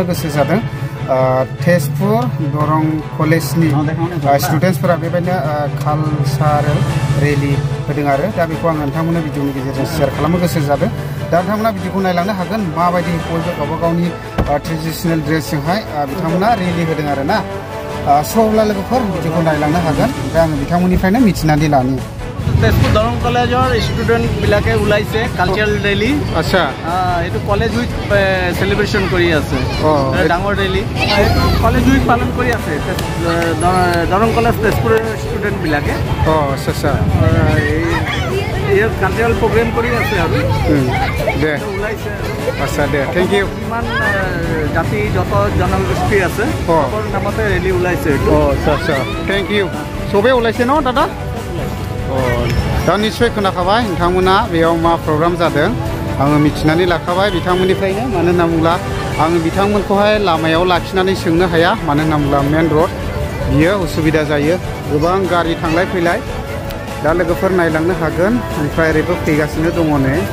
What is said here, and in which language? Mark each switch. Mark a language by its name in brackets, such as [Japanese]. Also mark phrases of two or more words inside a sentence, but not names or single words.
[Bodo] गोसो जादों तेजपुर दरं कलेजनि स्टुडेन्टसफोरा बेबायदिनो कालचारेल रेलि होदों आरो दा बेखौ आं नोंथांमोननो भिडिअनि गेजेरजों शेयार खालामनो गोसो जादों दा नोंथांमोना भिडिअखौ नायलांनो हागोन माबायदि बयबो गावबा गावनि ट्रेडिशनेल ड्रेसजोंहाय बिथांमोना रेलि होदों आरो ना स' अब्ला लोगोफोर भिडिअखौ नायलांनो हागोन ओमफ्राय आङो बिथांमोननिफ्रायनो मिथिनानै लानि [Assamese] তেজপুৰ দৰং কলেজৰ ষ্টুডেণ্ট বিলাকে ওলাইছে কালচাৰেল ৰেলী अच्छा এ [English] college week celebration [Assamese] কৰি আছে ডাঙৰ ৰেলী [English] college week [Assamese] পালন কৰি আছে দৰং কলেজ তেজপুৰ ষ্টুডেণ্ট বিলাকে আচ্ছা আচ্ছা এ [English] cultural program [Assamese] কৰি আছে আৰু दे उलाइसे আচ্ছা দে [English] thank you [Assamese] মান জাতি যত জনগোষ্ঠী আছে ওৰ নামতে ৰেলী ওলাইছে আচ্ছা আচ্ছা [English] thank you [Assamese] সবে ওলাইছে ন দাদা [Bodo] दा निश्चय खोनाखाबाय नोंथांमोना बेयाव मा प्रग्राम जादों आङो मिथिनानै लाखाबाय बिथांमोननिफ्रायनो मानो होनना बुङोब्ला आङो बिथांमोनखौहाय लामायाव लाखिनानै सोंनो हाया मानो होनना बुङोब्ला [English] main road [Bodo] बियो उसुबिदा जायो गोबां गारि थांलाय फैलाय दा लोगोफोर नायलांनो हागोन ओमफ्राय ओरैबो फैगासिनो दङ नै